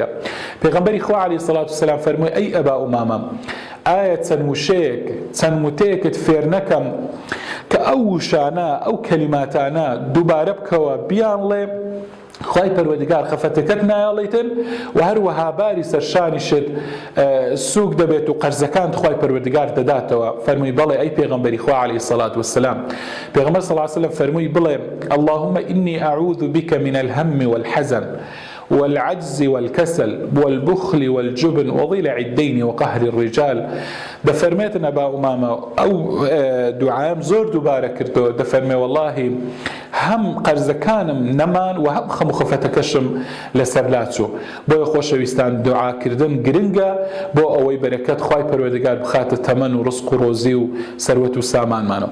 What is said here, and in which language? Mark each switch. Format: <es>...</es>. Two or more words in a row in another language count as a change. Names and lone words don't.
<ckb>پێغەمبەری خوا</ckb> <ar>عەلەیهی سەڵات وسەلام</ar> <ckb>فەرمووی ئەی ئەبا ئومامە، ئایا چەند وشەیەک، چەند وتەیەکت فێر نەکەم کە ئەو وشانە، ئەو کەلیماتانە دووبارە بکەوە بیانڵێ خوای پەروەردیگار خەفەتەکەت نایەڵێتن و هەروەها باری سەرشانیشت سووک دەبێت و قەرزەکانت خوای پەروەردیگار دەداتەوە؟ فەرمووی بەڵێ ئەی پێغەمبەری خوا</ckb> <ar>عەلەیهی سەڵات وەسەلام. پێغەمبەر سەڵڵاهو عەلەیهی وسەلەم</ar> <ckb>فەرمووی بڵێ</ckb> <ar>اللهم إني أعوذ بك من الهم والحزن والعجز والكسل والبخل والجبن وضلع الدين وقهر الرجال.</ar> <ckb>دەفەرمێتن ئەبا ئومامە ئەو دوعام زۆر دووبارە کردەوە، دەفەرمێ واللهی هەم قەرزەکانم نەمان و هەم خەم و خەفەتەکەشم لەسەر لاچوو. بۆیە خۆشەویستان دوعاکردن گرنگە بۆ ئەوەی بەرەکەت خوای پەروەردگار بخاتە تەمەن و ڕزق و ڕۆزی و سەروەت و سامانمانەوە.</ckb>